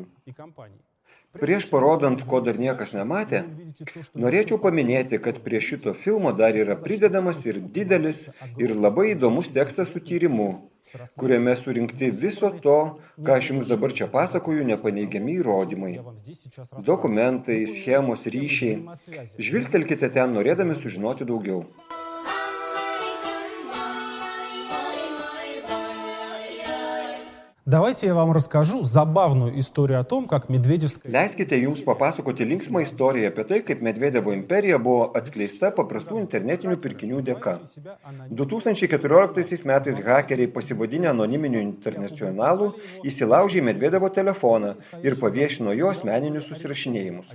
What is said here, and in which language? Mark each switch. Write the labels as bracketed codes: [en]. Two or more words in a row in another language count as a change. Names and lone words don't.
[lt] Prieš parodant, ko dar niekas nematė, norėčiau paminėti, kad prie šito filmo dar yra pridedamas ir didelis ir labai įdomus tekstas su tyrimu, kuriame surinkti viso to, ką aš jums dabar čia pasakoju, nepaneigiami įrodymai. Dokumentai, schemos, ryšiai. Žvilgtelkite ten, norėdami sužinoti daugiau. [ru] Давайте я вам расскажу забавную историю о том, как Медведевская... [lt] Leiskite jums papasakoti linksmą istoriją apie tai, kaip Medvedevo imperija buvo atskleista paprastų internetinių pirkinių dėka. 2014 metais hakeriai pasivadinę anoniminiu internacionalu įsilaužė į Medvedevo telefoną ir paviešino jo asmeninius susirašinėjimus.